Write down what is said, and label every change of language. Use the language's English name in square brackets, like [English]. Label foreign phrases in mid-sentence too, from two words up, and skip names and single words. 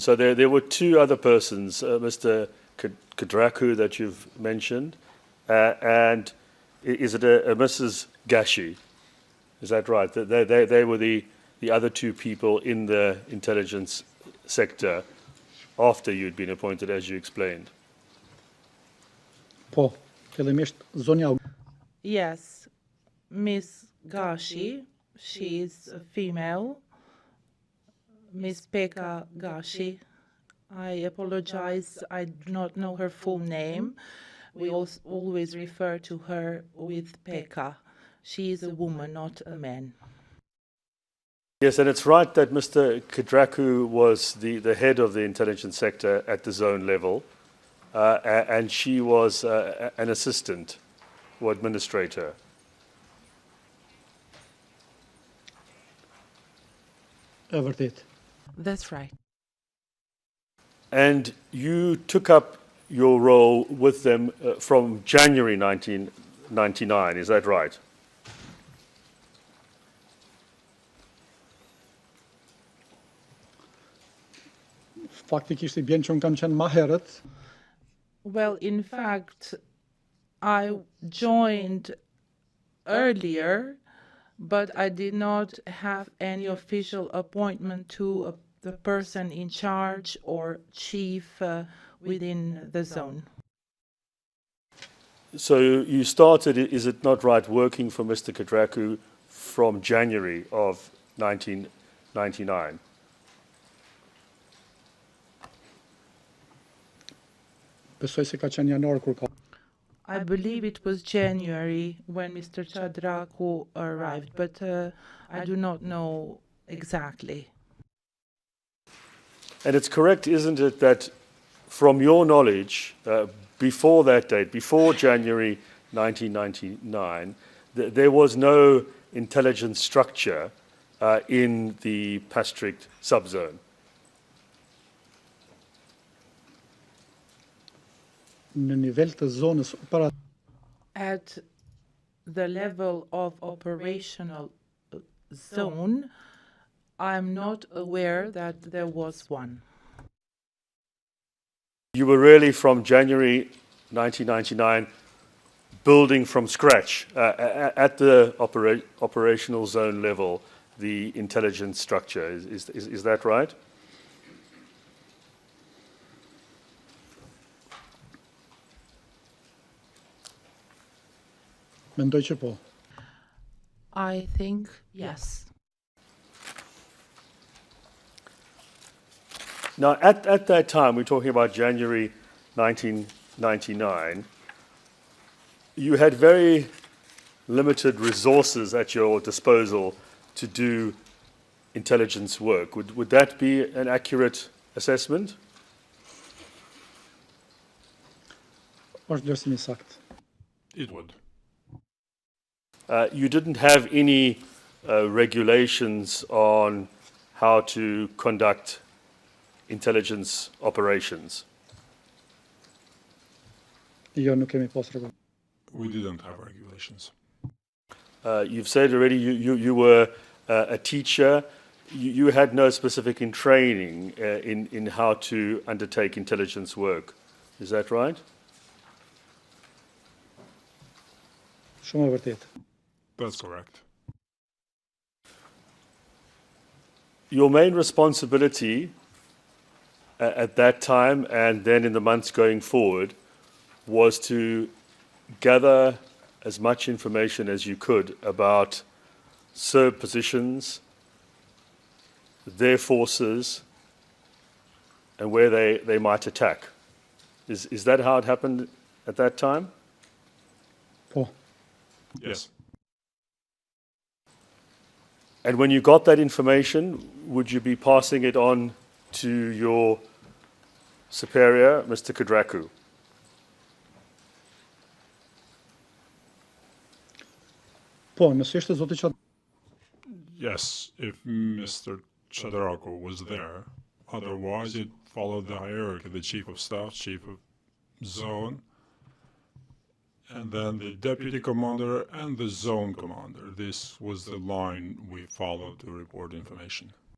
[English] So there were two other persons, Mr. Kadraku that you've mentioned, and is it a Mrs. Gashi? Is that right? They were the other two people in the intelligence sector after you'd been appointed, as you explained. [Albanian] Po, fillimisht zonja [English] Yes, Miss Gashi, she is a female. Miss Pekka Gashi. I apologize, I do not know her full name. We always refer to her with Pekka. She is a woman, not a man. Yes, and it's right that Mr. Kadraku was the head of the intelligence sector at the zone level, and she was an assistant or administrator. [Albanian] e vërtet. [English] That's right. And you took up your role with them from January 1999, is that right? [Albanian] Faktikisht I bjen që unë kam qenë ma herët, [English] Well, in fact, I joined earlier, but I did not have any official appointment to the person in charge or chief within the zone. So you started, is it not right, working for Mr. Kadraku from January of 1999? [Albanian] besoj se ka qenë janar kur ka. [English] I believe it was January when Mr. Chadraku arrived, but I do not know exactly. And it's correct, isn't it, that from your knowledge, before that date, before January 1999, there was no intelligence structure in the Pastrict subzone? [Albanian] Në nivel të zonës operative, [English] At the level of operational zone, I'm not aware that there was one. You were really from January 1999 building from scratch at the operational zone level the intelligence structure. Is that right? [Albanian] Mendoj që po. [English] I think yes. Now, at that time, we're talking about January 1999, you had very limited resources at your disposal to do intelligence work. Would that be an accurate assessment? [Albanian] Është vlerësimi i saktë. [English] It would. You didn't have any regulations on how to conduct intelligence operations. [Albanian] Jo, nuk kemi pas rregull. [English] We didn't have regulations. You've said already you were a teacher. You had no specific training in how to undertake intelligence work. Is that right? [Albanian] Shumë e vërtetë. [English] That's correct. Your main responsibility at that time and then in the months going forward was to gather as much information as you could about Serb positions, their forces, and where they might attack. Is that how it happened at that time? [Albanian] Po. [English] Yes. And when you got that information, would you be passing it on to your superior, Mr. Kudraku? [Albanian] Po, nëse ishte zoti që [English] Yes, if Mr. Chadrako was there. Otherwise, it followed the hierarchy, the chief of staff, chief of zone, and then the deputy commander and the zone commander. This was the line we followed to report information.